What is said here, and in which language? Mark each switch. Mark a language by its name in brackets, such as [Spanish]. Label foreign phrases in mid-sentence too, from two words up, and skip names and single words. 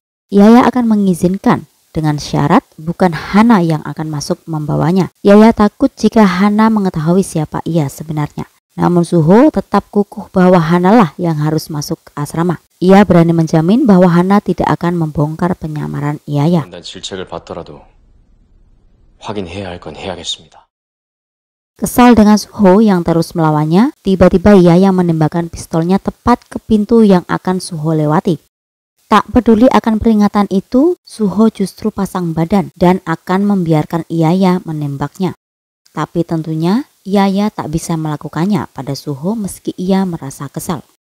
[Indonesian] Yaya akan mengizinkan dengan syarat bukan Hana yang akan masuk membawanya. Yaya takut jika Hana mengetahui siapa ia sebenarnya. Namun Suho tetap kukuh bahwa Hana lah yang harus masuk ke asrama. Ia berani menjamin bahwa Hana tidak akan membongkar penyamaran Yaya. [Korean] 난 질책을 받더라도 확인해야 할 건 해야겠습니다. [Indonesian] Kesal dengan Suho yang terus melawannya, tiba-tiba Yaya menembakkan pistolnya tepat ke pintu yang akan Suho lewati. Tak peduli akan peringatan itu, Suho justru pasang badan dan akan membiarkan Yaya menembaknya. Tapi tentunya Yaya tak bisa melakukannya pada Suho meski ia merasa kesal.